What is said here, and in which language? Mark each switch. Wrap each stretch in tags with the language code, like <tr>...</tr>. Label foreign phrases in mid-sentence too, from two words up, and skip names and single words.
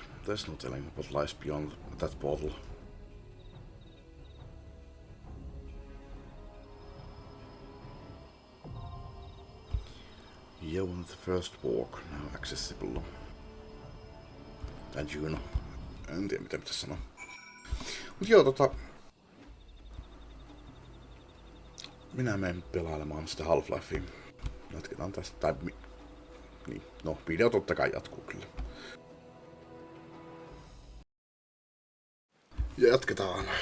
<en>There's no telling what lies beyond that portal. Joan the First Walk, now accessible. And Juno.</en> <fi>En tiedä mitä pitäisi sanoa. Mut joo, minä menen pelailemaan sitä Half-Lifea. Jatketaan tästä, niin, no video totta kai jatkuu kyllä. Ja jatketaan.</fi>